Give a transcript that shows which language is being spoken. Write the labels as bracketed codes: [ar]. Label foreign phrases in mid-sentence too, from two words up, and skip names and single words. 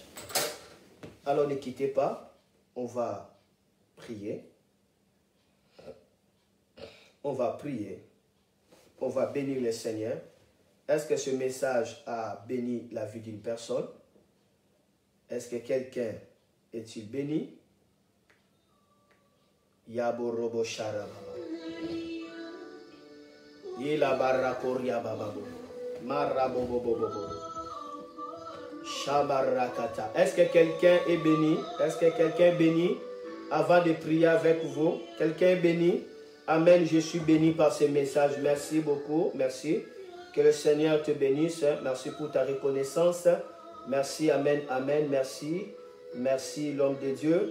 [fr] Alors ne quittez pas, on va prier. On va prier. On va bénir le Seigneur. Est-ce que ce message a béni la vie d'une personne? Est-ce que quelqu'un est-il béni? Yabo robo sharababa. Yila barakoria bababo. Marabobobobobo. Shabarakata. Est-ce que quelqu'un est béni? Est-ce que quelqu'un est béni? Avant de prier avec vous, quelqu'un est béni? Amen, je suis béni par ce message. Merci beaucoup, merci. Que le Seigneur te bénisse. Merci pour ta reconnaissance. Merci, amen, amen, merci. Merci, l'homme de Dieu.